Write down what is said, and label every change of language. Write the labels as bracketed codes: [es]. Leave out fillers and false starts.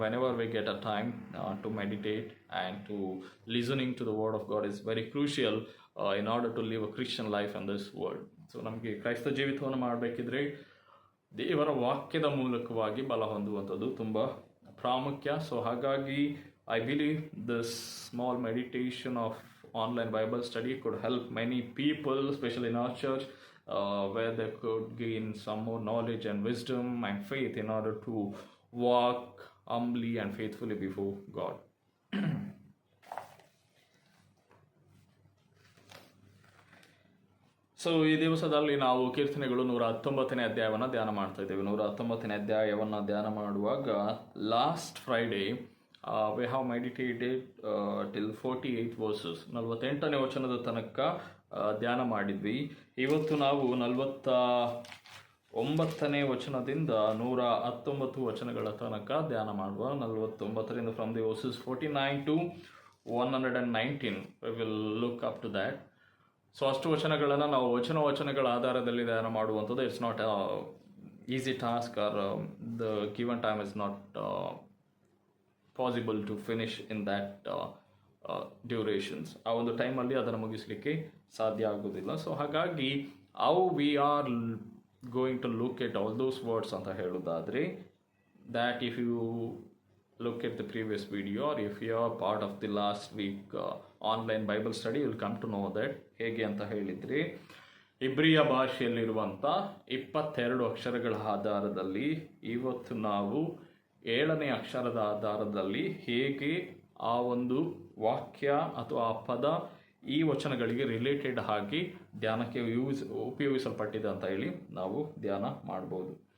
[en] Whenever we get a time to meditate and to listening to the word of God is very crucial in order to live a Christian life in this world. [kn] So ನಮಗೆ ಕ್ರೈಸ್ತ ಜೀವಿತವನ್ನು ಮಾಡಬೇಕಿದ್ರೆ ದೇವರ ವಾಕ್ಯದ ಮೂಲಕವಾಗಿ ಬಲ ಹೊಂದುವಂಥದ್ದು ತುಂಬ ಪ್ರಾಮುಖ್ಯ. So ಹಾಗಾಗಿ [en] I believe this small meditation of online Bible study could help many people, especially in our church, where they could gain some more knowledge and wisdom and faith in order to walk humbly and faithfully before God. [kn] So ಈ ದಿವಸದಲ್ಲಿ ನಾವು ಕೀರ್ತನೆಗಳು 119ನೇ ಅಧ್ಯಾಯವನ್ನು ಧ್ಯಾನ ಮಾಡ್ತಾ ಇದ್ದೇವೆ. 119ನೇ ಅಧ್ಯಾಯವನ್ನು ಧ್ಯಾನ ಮಾಡುವಾಗ [en] last Friday we have meditated till 48 verses, [kn] 48ನೇ ವಚನದ ತನಕ ಧ್ಯಾನ ಮಾಡಿದ್ವಿ. ಇವತ್ತು ನಾವು 49ನೇ ವಚನದಿಂದ 119 ವಚನಗಳ ತನಕ ಧ್ಯಾನ ಮಾಡುವ. [en] 49ರಿಂದ from the verses 49 to 119 we will look up to that. [kn] So ಅಷ್ಟು ವಚನಗಳನ್ನು ನಾವು ವಚನಗಳ ಆಧಾರದಲ್ಲಿ ಧ್ಯಾನ ಮಾಡುವಂಥದ್ದು. [en] It's not easy task or the given time is not possible to finish in that durations. [kn] ಆ ಒಂದು ಟೈಮಲ್ಲಿ ಅದನ್ನು ಮುಗಿಸಲಿಕ್ಕೆ ಸಾಧ್ಯ ಆಗೋದಿಲ್ಲ. ಸೊ ಹಾಗಾಗಿ [en] how we are going to look at all those words [kn] ಅಂತ ಹೇಳೋದಾದರೆ, [en] That if you look at the previous video or if you are part of the last week online Bible study, you will come to know that. [kn] ಹೇಗೆ ಅಂತ ಹೇಳಿದರೆ, ಇಬ್ರಿಯ ಭಾಷೆಯಲ್ಲಿರುವಂಥ 22 ಅಕ್ಷರಗಳ ಆಧಾರದಲ್ಲಿ ಇವತ್ತು ನಾವು 7ನೇ ಅಕ್ಷರದ ಆಧಾರದಲ್ಲಿ ಹೇಗೆ ಆ ಒಂದು ವಾಕ್ಯ ಅಥವಾ ಆ ಪದ ಈ ವಚನಗಳಿಗೆ ರಿಲೇಟೆಡ್ ಆಗಿ ಧ್ಯಾನಕ್ಕೆ ಉಪಯೋಗಿಸಲ್ಪಟ್ಟಿದೆ ಅಂತ ಹೇಳಿ ನಾವು ಧ್ಯಾನ ಮಾಡ್ಬೋದು.